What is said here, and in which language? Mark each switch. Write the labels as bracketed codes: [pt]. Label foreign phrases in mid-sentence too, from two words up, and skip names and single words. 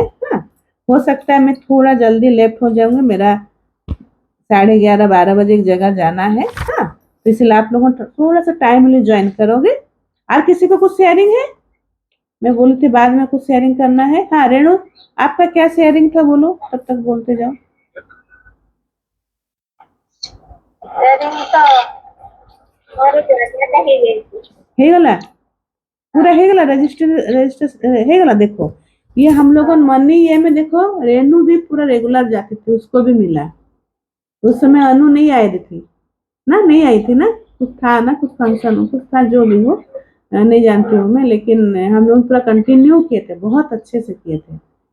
[hi] हाँ, हो सकता है मैं थोड़ा जल्दी लेफ्ट हो जाऊंगी, मेरा 11:30-12 बजे एक जगह जाना है। हाँ, तो इसलिए आप लोगों थोड़ा सा [en] timely join [hi] करोगे। और किसी को कुछ शेयरिंग है? मैं बोली थी बाद में कुछ शेयरिंग करना है। हाँ रेणु, आपका क्या शेयरिंग था बोलो, तब तक बोलते जाओ। [or] ସେରିଂ ତ କରୁଛି ସେଟା ହେଇଯାଇଛି ହେଇଗଲା, पूरा ହେଇଗଲା, रजिस्टर ହେଇଗଲା। [hi] देखो ये हम लोग मनी ये में देखो, रेनू भी पूरा रेगुलर जाती थी, उसको भी मिला। उस समय अनु नहीं आई थी ना, नहीं आई थी ना, कुछ था ना, कुछ फंक्शन कुछ था, जो भी हो नहीं जानती हूँ मैं, लेकिन हम लोग पूरा कंटिन्यू किए थे, बहुत अच्छे से किए थे।